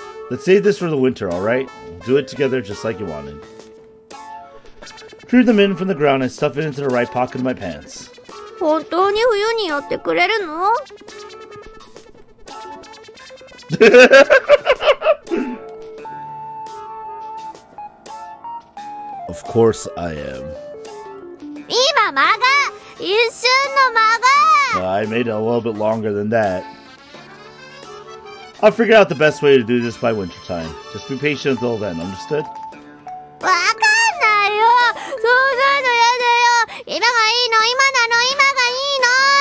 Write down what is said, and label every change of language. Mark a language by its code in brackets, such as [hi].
[en] Let's save this for the winter, alright? We'll do it together just like you wanted. Drew them in from the ground and stuff it into the right pocket of my pants. [ja] 本当に冬にやってくれるの？ [en] Of course I am. [ja] 今間が一瞬の間が [en] I made it a little bit longer than that. I'll figure out the best way to do this by wintertime. Just be patient until then, understood? [ja] わかんないよ。そうするのやだよ。今がいいの、今なの、今がいいの。